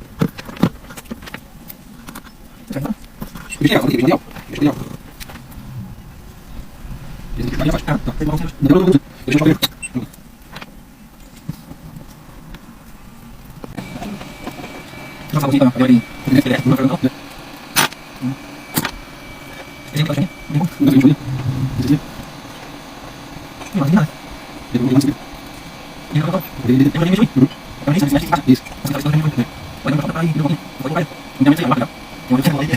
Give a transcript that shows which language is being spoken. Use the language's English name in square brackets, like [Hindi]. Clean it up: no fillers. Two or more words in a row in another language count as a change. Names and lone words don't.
[German] Ich stehe auf, ich stehe auf. Ich stehe auf. Jetzt ist ja fast. Ja, da brauchen wir. Ich stehe auf. Das ist aber die. Das ist der. Das ist [Indonesian] Ini apa sih? Ini enggak ini. Di sini. Ini mana? Ini mana? Ini apa? Ini ini. Ini saya masih masih. Masih ada ini. Banyak apa lagi ini? Banyak. Jangan saya makan. Jangan saya makan.